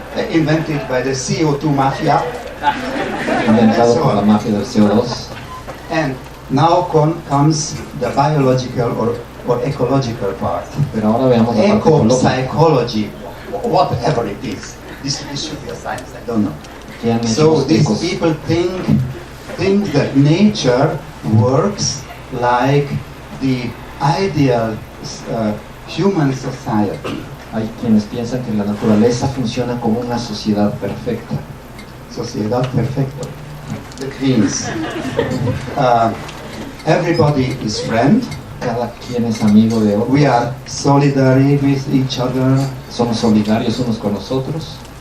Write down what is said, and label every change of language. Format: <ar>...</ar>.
<en>Invented by the CO2 mafia.</en> <es>inventado por la mafia del CO2.</es> <en>And now comes the biological or ecological part.</en> <es>Pero ahora veamos la parte ecológica.</es> <en>Eco-psychology, whatever it is. This should be a science, I don't know.</en> <es>¿Qué han hecho</es> <en>So</en> <es>los</es> <en>these</en> <es>ecos?</es> <en>people think that nature works like the ideal human society.</en> <es>Hay quienes piensan que la naturaleza funciona como una sociedad perfecta. Sociedad perfecta.</es> <en>That means everybody is friend.</en> <es>Cada quien es amigo de otro.</es> <en>We are solidary with each other.</en> <es>Somos solidarios unos con nosotros.</es>